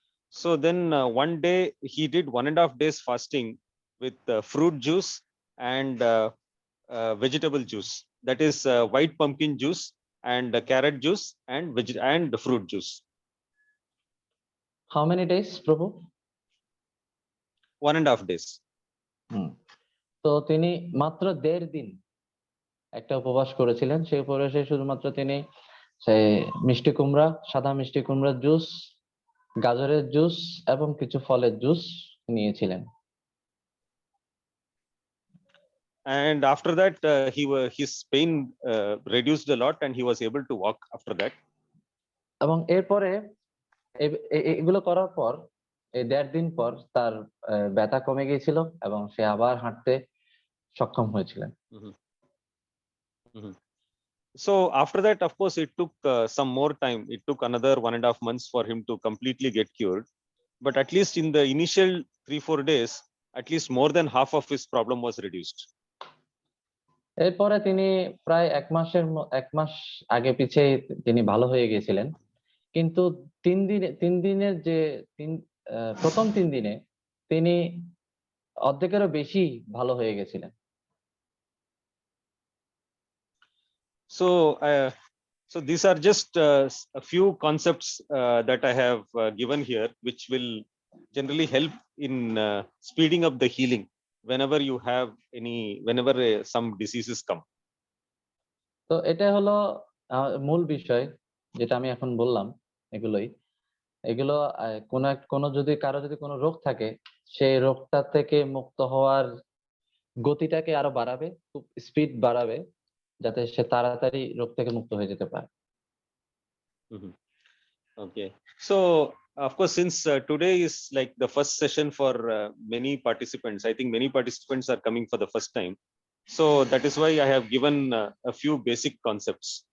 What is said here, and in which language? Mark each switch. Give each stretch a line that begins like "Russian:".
English: So then one day he did 1.5 days fasting with fruit juice and vegetable juice, that is white pumpkin juice and carrot juice and fruit juice. How many days, Prabhu? 1.5 days.
Bangla: তো তিনি মাত্র 1.5 দিন একটা উপবাস করেছিলেন। সেই উপবাসে শুধুমাত্র তিনি সেই মিষ্টি কুমড়া, সাদা মিষ্টি কুমড়ার জুস, গাজরের জুস এবং কিছু ফলের জুস নিয়েছিলেন।
English: and after that his pain reduced a lot and he was able to walk after that.
Bangla: এবং এরপরে এগুলো করার পর এই 1.5 দিন পর তার ব্যথা কমে গিয়েছিল এবং সে আবার হাঁটতে সক্ষম হয়েছিলেন। Mhm. Mhm.
English: So after that, of course, it took some more time. It took another 1.5 months for him to completely get cured. But at least in the initial 3-4 days, at least more than half of his problem was reduced.
Bangla: এরপরে তিনি প্রায় 1 মাস আগে পিছে তিনি ভালো হয়ে গিয়েছিলেন, কিন্তু 3 দিনের যে প্রথম 3 দিনে তিনি অর্ধেকেরও বেশি ভালো হয়ে গেছিলেন।
English: So, so these are just a few concepts that I have given here, which will generally help in speeding up the healing whenever you have whenever some diseases come.
Bangla: তো এটা হলো মূল বিষয় যেটা আমি এখন বললাম। এগুলো কোনো যদি কারো যদি কোনো রোগ থাকে, সেই রোগটা থেকে মুক্ত হওয়ার গতিটাকে আরো বাড়াবে, খুব স্পিড বাড়াবে, যাতে সে তাড়াতাড়ি রোগ থেকে মুক্ত হয়ে যেতে পারে। Mhm.
English: Okay, so of course, since today is like the first session for many participants, I think many participants are coming for the first time. So that is why I have given a few basic concepts.